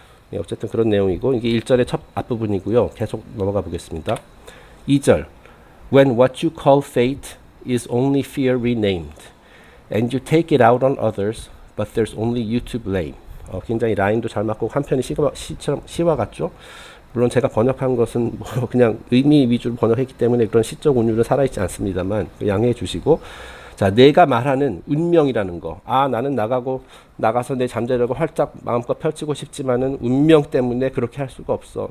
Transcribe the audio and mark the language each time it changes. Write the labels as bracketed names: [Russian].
[Korean] 네, 어쨌든 그런 내용이고, 이게 1절의 첫 앞부분이고요. 계속 넘어가 보겠습니다. 2절. [English] When what you call fate is only fear renamed. And you take it out on others, but there's only you to blame. [Korean] 굉장히 라인도 잘 맞고 한편이 시처럼 시와 같죠? 물론 제가 번역한 것은 뭐 그냥 의미 위주로 번역했기 때문에 그런 시적 운율은 살아있지 않습니다만 양해해 주시고, 자, 내가 말하는 운명이라는 거. 나는 나가서 내 잠재력을 활짝 마음껏 펼치고 싶지만은 운명 때문에 그렇게 할 수가 없어.